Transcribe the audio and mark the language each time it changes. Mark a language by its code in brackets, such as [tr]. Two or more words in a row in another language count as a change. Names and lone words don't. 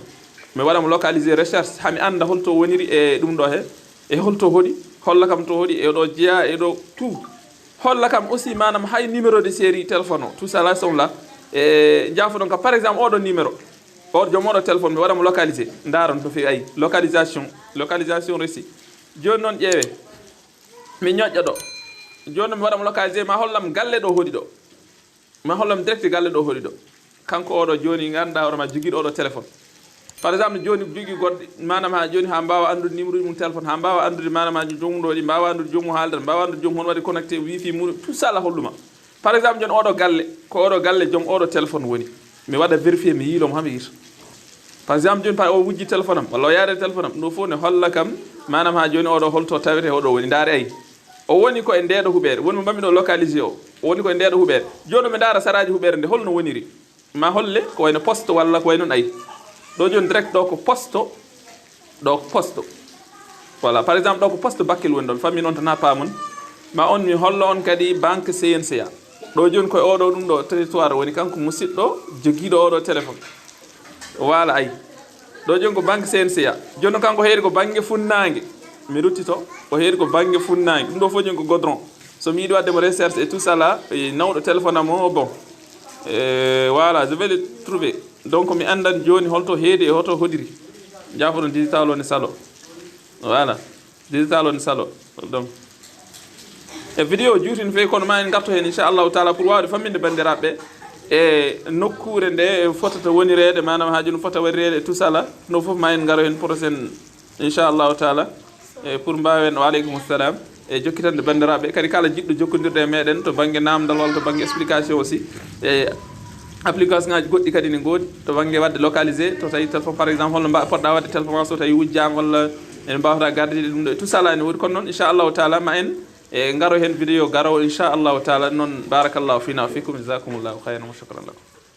[ff] mi waɗamo localisé recherche hami anda holto woniri e ɗum ɗo he e holto hoɗi holla kam to hoɗi e ɗo jeeya e ɗo tout holla kam aussi manam hay [fr] numéro de série [ff] téléphone o [fr] tout ça là sont là [ff] e jaafoɗon kam [fr] par exemple [ff] oɗo numéro oɗo joom oɗo téléphone mi waɗamo localisé daron to fewi ayi [fr] localisation réussi [ff] joni noon ƴeewe mi ñoƴƴa ɗo joni mi waɗamo localisé ma hollam galle ɗo hoɗi ɗo ma hollam direct galle ɗo hoɗi ɗo kanko oɗo joni ganduɗa hoorema joguiɗo oɗo téléphone [fr] par exemple [ff] joni jogui goɗɗo manam ha joni ha mbawa andude numéro mum téléphone ha mbawa andude manam ha jomuɗo ɗi mbawa andude jomum haaldata mbawa andude jomum hono waɗi connecté wifi muɗum [fr] tout ça la [ff] holluma [fr] par exemple [ff] joni oɗo galle ko oɗo galle joom oɗo téléphone woni mi waɗa vérifier mi yiilomo hami yita [fr] par exemple [ff] joni o wujji téléphone am walla o yaade téléphone am ɗum fof ne holla kam manam ha joni oɗo holto tawete oɗo woni ndaare ayi o woni ko e ndeɗo huɓere woni mo mbammiɗo localisé o woni ko e ndeɗo huɓere joni mi daara saraji huɓere nde holno woniri ma holle ko wayno poste walla ko wayno ayi ɗo joni direct ɗo ko poste ɗo ko poste voilà [fr] par exemple [ff] ɗo ko poste Bakel woni ɗon fammi noon tan ha pamon ma on mi holla on kadi banque CNCA ɗo joni koye oɗo ɗum ɗo territoire woni kanko musidɗo joguiɗo oɗo téléphone wala ayi ɗo joni ko banque CNCA joni kanko heeri ko banggue funnague mi ruttito o heeri ko banggue funnague ɗum ɗo fof joni ko godron so mi yiiɗi waddemo recherche et [fr] tout ça là [ff] nawɗo téléphone am o [fr] bon voilà je vais le trouver donc [ff] mi andan joni holto heedi e hoto hodiri jafoɗon digital one salo voilà digital one salo donc e vidéo juutin fewi kono ma en garto hen [ar] إن شاء الله تعالى [ff] pour wawde famminde bandiraɓe e nokkure nde fotata wonirede manam ha joni fota waɗirede [fr] tout ça là [ff] no foof ma en garo hen prochaine [ar] إن شاء الله تعالى [ff] e pour mbawen [ar] وعليكم السلام [ff] e jokkitande bandiraɓe kadi kala jiɗɗo jokkodirde e meɗen to banggue namdal walla to banggue explication aussi e application ngaji goɗɗi kadi ne goodi to banggue wadde localisé to tawi téléphone par exemple holno poɗɗa wadde téléphone so tawi wujjama walla en mbawata gardide ɗum ɗo [fr] tout ça là [ff] ne woodi kono noon [ar] إن شاء الله تعالى [ff] ma en e garo hen vidéo garowo [ar] إن شاء الله تعالى [ff] noon [ar] بارك الله فينا وفيكم جزاكم الله خيرا وشكرا لكم